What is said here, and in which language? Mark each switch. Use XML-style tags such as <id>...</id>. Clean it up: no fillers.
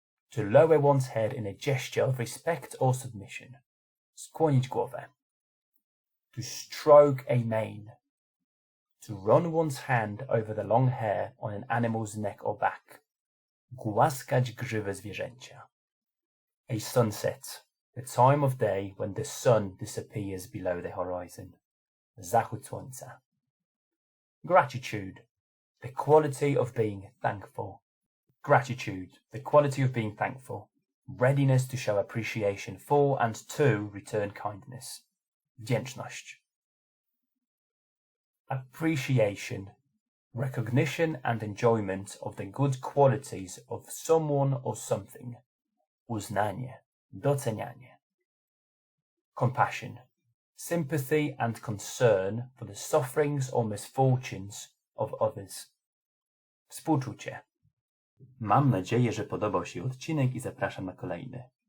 <en>To lower one's head in a gesture of respect or submission.</en> <pl>Skłonić głowę.</pl> <en>To stroke a mane. To run one's hand over the long hair on an animal's neck or back.</en> <pl>Głaskać grzywę zwierzęcia.</pl> <en>A sunset, the time of day when the sun disappears below the horizon.</en> <pl>Zachód słońca.</pl> <en>Gratitude, the quality of being thankful. Gratitude, the quality of being thankful. Readiness to show appreciation for and to return kindness.</en> <pl>Wdzięczność.</pl> <en>Appreciation, recognition and enjoyment of the good qualities of someone or something.</en> <pl>Uznanie, docenianie.</pl> <en>Compassion, sympathy and concern for the sufferings or misfortunes of others.</en> <pl>Współczucie. Mam nadzieję, że podobał się odcinek i zapraszam na kolejny.</pl>